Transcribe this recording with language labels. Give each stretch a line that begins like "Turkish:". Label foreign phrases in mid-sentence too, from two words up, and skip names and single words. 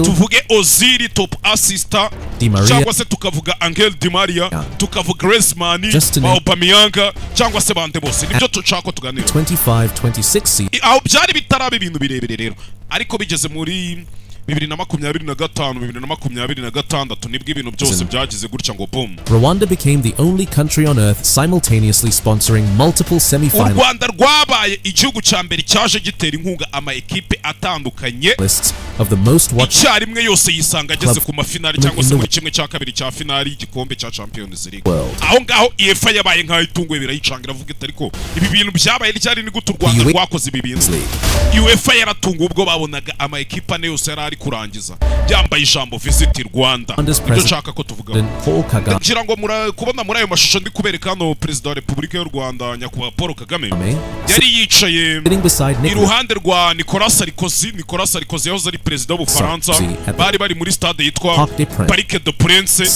Kinyarwanda: tuvuge Ozil
English: top assistant
Kinyarwanda: cyangwa se tukavuga Angel Di Maria tukavuga Griezmann Aubameyang cyangwa se bande bose nibyo tucako tuganira 25-26 aho byari bitaraba ibintu birebire rero ariko bigeze muri 2025 nibwo ibintu byose byagize gutya ngo boom.
English: Rwanda became the only country on earth simultaneously sponsoring multiple semi-finals.
Kinyarwanda: Rwanda rwabaye igihugu cya mbere cyaje gitera inkunga ama equipe atandukanye
English: of the most watched
Kinyarwanda: icyarimwe yose yisanga ageze ku mafinali cyangwa se muri kimwe cya kabiri cya finali y'igikombe cya Champions League. Aho ngaho UEFA yabaye nkaho itunguye birayicangira avuga ariko ibi bintu byabaye ryari ni gute Rwanda rwakoze ibi bintu. UEFA yaratunguye ubwo babonaga ama equipe ane yose yari kurangiza byambaye ijambo Visit Rwanda ibyo nshaka ko tuvuga ngira ngo kubona muri ayo mashusho ndi kubereka hano Perezida wa Repubulika y'u Rwanda nyakubahwa Paul Kagame yari yicaye iruhande rwa Nicolas Sarkozy yahoze ari perezida w'Ubufaransa bari muri stade yitwa Parc des Princes.